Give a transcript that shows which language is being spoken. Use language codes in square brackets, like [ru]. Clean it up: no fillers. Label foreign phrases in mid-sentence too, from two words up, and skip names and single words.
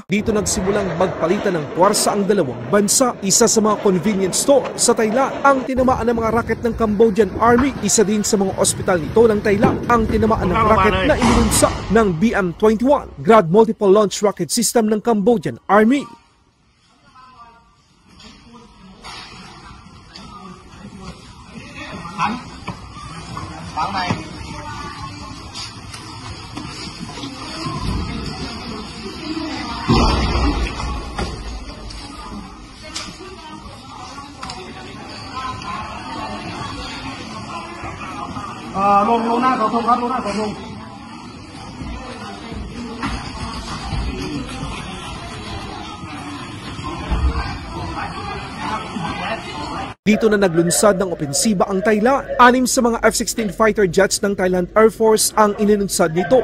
[tl] Dito nagsimulang magpalitan ng puwersa ang 2 bansa. Isa sa mga [en] convenience store [tl] sa Thailand ang tinamaan ng mga rocket ng Cambodian Army. Isa din sa mga ospital nito ng Thailand ang tinamaan ng rocket na inilunsa ng BM-21 Grad Multiple Launch Rocket System ng Cambodian Army. [vi] Bắn này. Lùn ra cầu thùng hết, lùn ra cầu thùng. [tl] Dito na naglunsad ng opensiba ang Thailand. 6 sa mga F-16 [en] fighter jets [tl] ng Thailand Air Force ang inilunsad nito.